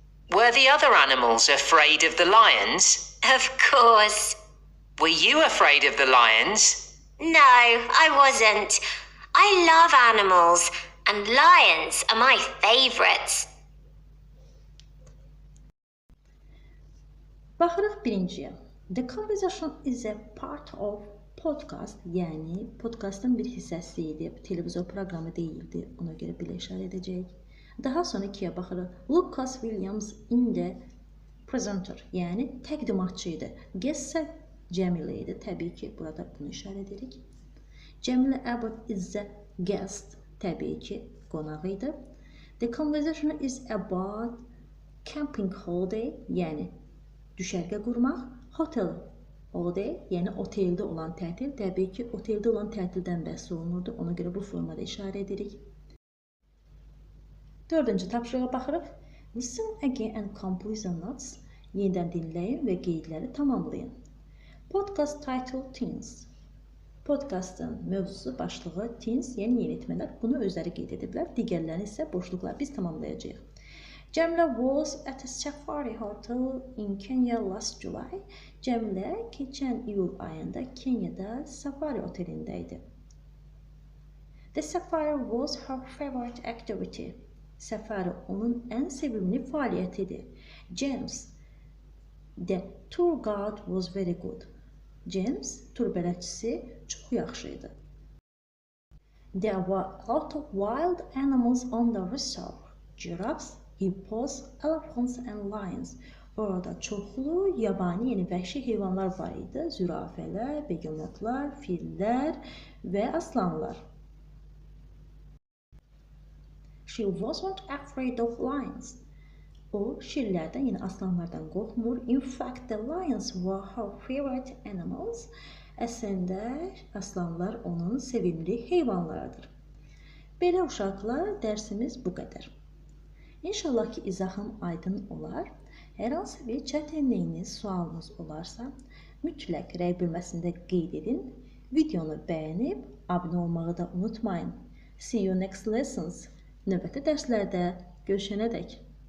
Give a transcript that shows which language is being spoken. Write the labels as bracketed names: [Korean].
[English] Were the other animals afraid of the lions? Of course. Were you afraid of the lions? No, I wasn't. I love animals, and lions are my favorites. [Azerbaijani] Baxırıq birinciyə. [English] The conversation is a part of podcast, [Azerbaijani] yəni podkastın bir hissəsi idi, televizor proqramı deyildi, ona görə belə işarə edəcəyik. Daha sonra ikiyə baxırıq. Lucas Williams [English] in the presenter, [Azerbaijani] yəni təqdimatçı idi. Guest isə Cəmilə idi, təbii ki, burada bunu işarə edirik. [English] Camilla Abbott is the guest, [Azerbaijani] təbii ki, qonaq idi. [English] The conversation is about camping holiday, [Azerbaijani] yəni düşərgə qurmaq. [English] Hotel holiday, [Azerbaijani] yəni oteldə olan tətil, təbii ki, oteldə olan tətildən bəhs olunurdu, ona görə bu formada işarə edirik. Dördüncü tapşırığa baxırıq. [English] Listen again and complete the notes. [Azerbaijani] Yenidən dinləyin və qeydləri tamamlayın. [English] Podcast title Teens. [Azerbaijani] Podkastın mövzusu başlığı Teens, yəni yeniyetmələr. Bunu özləri qeyd ediblər. Digərlərini isə boşluqlar biz tamamlayacağıq. [English] Cəmilə was at a safari hotel in Kenya last July. [Azerbaijani] Cəmilə keçən iyul ayında Kenyada safari otelində idi. [English] The safari was her favorite activity. [Azerbaijani] Safari onun ən sevimli fəaliyyətidir. [English] James, the tour guide was very good. [Azerbaijani] James, tur bələdçisi çox yaxşı idi. [English] There were a lot of wild animals on the reserve. Giraffes, hippos, elephants and lions. [Azerbaijani] Orada çoxlu yabani, yəni vəhşi heyvanlar var idi. Zürafələr, begemotlar, fillər və aslanlar. [English] She wasn't afraid of lions. [Azerbaijani] O, şirlərdən, yəni aslanlardan qorxmur. [English] In fact, the lions were her favorite animals. [Azerbaijani] Əslində, aslanlar onun sevimli heyvanlarıdır. Belə uşaqlar, dərsimiz bu qədər. İnşallah ki, izahım aydın olar. Hər hansı bir çətinliyiniz, sualınız olarsa, mütləq rəy bölməsində qeyd edin. Videonu bəyənib, abunə olmağı da unutmayın. [English] See you next lessons. [Azerbaijani] Növbəti dərslərdə görüşənədək.